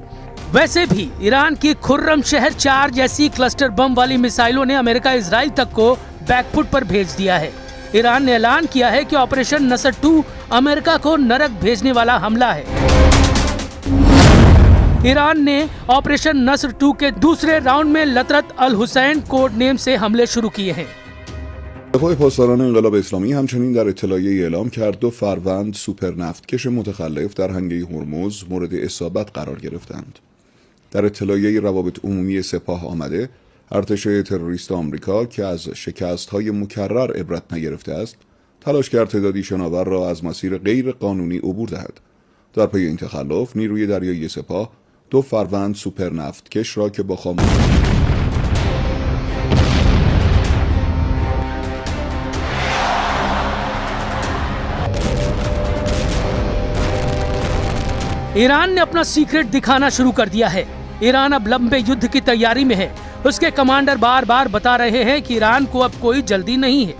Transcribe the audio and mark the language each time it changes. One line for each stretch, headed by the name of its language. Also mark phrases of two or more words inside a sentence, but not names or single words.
Hindi: वैसे भी ईरान की खुर्रम शहर 4 जैसी
English: cluster bomb
Hindi: वाली मिसाइलों ने अमेरिका इजराइल तक को बैकफुट पर भेज दिया है। ईरान ने ऐलान किया है कि ऑपरेशन नसर 2 अमेरिका को नरक भेजने वाला हमला है। ईरान ने ऑपरेशन नसर 2 के दूसरे राउंड में लतरत अल हुसैन
English: code name
Hindi: से हमले शुरू किए हैं।
Persian: دفاع پاسداران انقلاب اسلامی همچنین در اطلاعیه‌ای اعلام کرد 2 فروند سوپر نفتکش متخلف در هنگه هرمز مورد اصابت قرار گرفتند. در اطلاعیه روابط عمومی سپاه آمده، ارتش تروریست آمریکا که از شکست‌های مکرر عبرت نگرفته است، تلاش کرد تعدادی شناور را از مسیر غیر قانونی عبور دهد. در پی این تخلف، نیروی دریایی سپاه 2 فروند سوپر نفتکش را که با خاموشی
Hindi: ईरान ने अपना सीक्रेट दिखाना शुरू कर दिया है। ईरान अब लंबे युद्ध की तैयारी में है। उसके कमांडर बार बार बता रहे हैं कि ईरान को अब कोई जल्दी नहीं है।